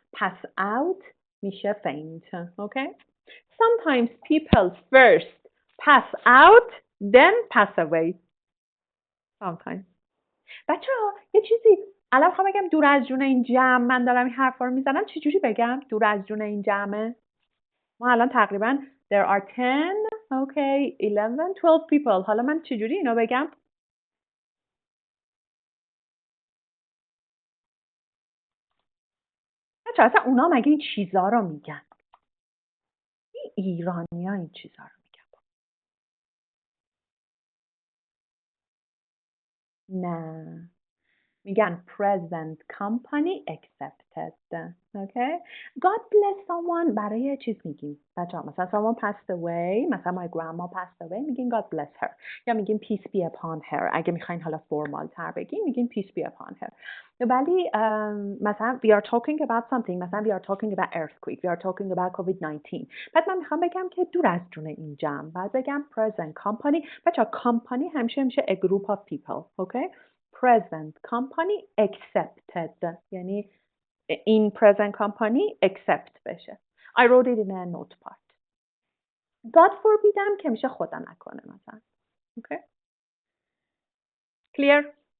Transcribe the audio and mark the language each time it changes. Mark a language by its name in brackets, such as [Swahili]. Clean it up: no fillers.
[English] Pass out میشه faint. Okay? Sometimes people first pass out, then pass away. Sometimes. [Persian] بچه‌ها یه چیزی الان میخوام بگم دور از جون این جمع من دارم این حرفا رو میزنم چجوری بگم دور از جون این جمعه ما الان تقریبا [English] there are 10 okay 11 12 people [Persian] حالا من چجوری اینو بگم بچه اصلا اونا مگه این چیزا رو میگن این ایرانی ها این چیزا رو میگن نه میگن [English] present company accepted. Okay? God bless someone [Persian] برای چیز میگیم بچه ها مثلا [English] someone passed away مثلا my grandma passed away میگیم God bless her یا میگیم peace be upon her [Persian] اگه میخواین حالا فرمال تر بگیم میگیم [English] peace be upon her ولی مثلا we are talking about something مثلا we are talking about earthquake we are talking about COVID-19 بعد من میخوام بگم که [Persian] دور از جون این جمع بعد بگم [English] present company بچه ها company همیشه میشه a group of people okay present company accepted یعنی in present company accept بشه I wrote it in a notepad God forbiddم [Persian] که میشه خدا نکنه مثلا [English] okay clear